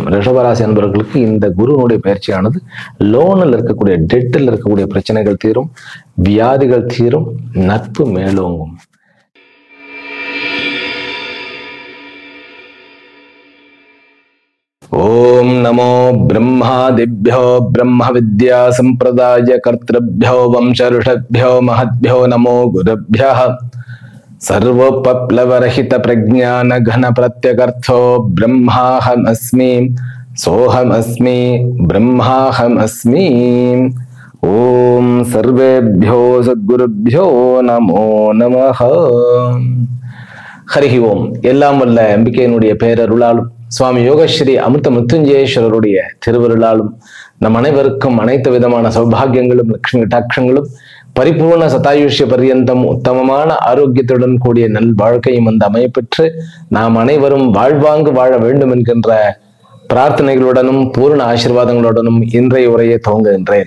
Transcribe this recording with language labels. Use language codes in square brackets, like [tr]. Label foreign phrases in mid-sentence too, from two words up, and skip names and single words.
[ta] ரிஷபராசி என்பவர்களுக்கு இந்த குருனுடைய பயிற்சியானது லோனில் இருக்கக்கூடிய, டெட்டில் இருக்கக்கூடிய பிரச்சனைகள் தீரும், வியாதிகள் தீரும், நட்பு மேலோங்கும். [sa] ओम् नमो ब्रह्मादिभ्यो ब्रह्म विद्या सम्प्रदाय कर्तृभ्यो वंश ऋषिभ्यो महद्भ्यो नमो गुरुभ्यः सर्वोपप्लवरहित प्रज्ञान घन प्रत्यगर्थो ब्रह्माहमस्मि सोहमस्मि ब्रह्माहमस्मि. ओम सर्वेभ्यो सद्गुरुभ्यो नमो नमः. हरि ओम्. [ta] எல்லாம் வல்ல அம்பிகையினுடைய பேரருளாலும் சுவாமி யோகஸ்ரீ அமிர்த மிருத்யுஞ்சயேஸ்வரருடைய திருவருளாலும் நம் அனைவருக்கும் அனைத்து விதமான சௌபாகியங்களும் லட்சுமி கட்டாட்சங்களும் பரிபூர்ண சதாயுஷ்ய பர்யந்தம் உத்தமமான ஆரோக்கியத்துடன் கூடிய நல் வாழ்க்கையும் அமையப்பெற்று நாம் அனைவரும் வாழ்வாங்கு வாழ வேண்டும் என்கின்ற பிரார்த்தனைகளுடனும் பூர்ண ஆசீர்வாதங்களுடனும் இன்றைய உரையை துவங்குகின்றேன்.